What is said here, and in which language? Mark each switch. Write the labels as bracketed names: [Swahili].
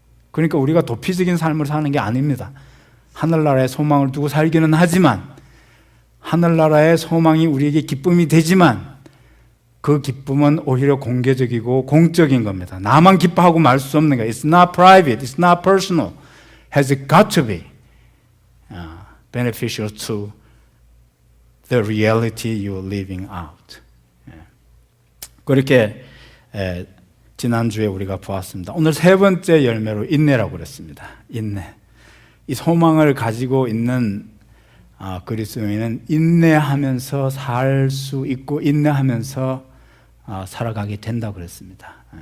[Korean] 그러니까 우리가 도피적인 삶을 사는 게 아닙니다. 하늘나라에 소망을 두고 살기는 하지만, 하늘나라의 소망이 우리에게 기쁨이 되지만, 그 기쁨은 오히려 공개적이고 공적인 겁니다. 나만 기뻐하고 말 수 없는 거예요. [English] It's not private, it's not personal. Has got to be beneficial to the reality you're living out. [Korean] 그렇게 지난주에 우리가 보았습니다. 오늘 세 번째 열매로 인내라고 그랬습니다. 인내. 이 소망을 가지고 있는 그리스도인은 인내하면서 살 수 있고 인내하면서 살아가게 된다고 그랬습니다.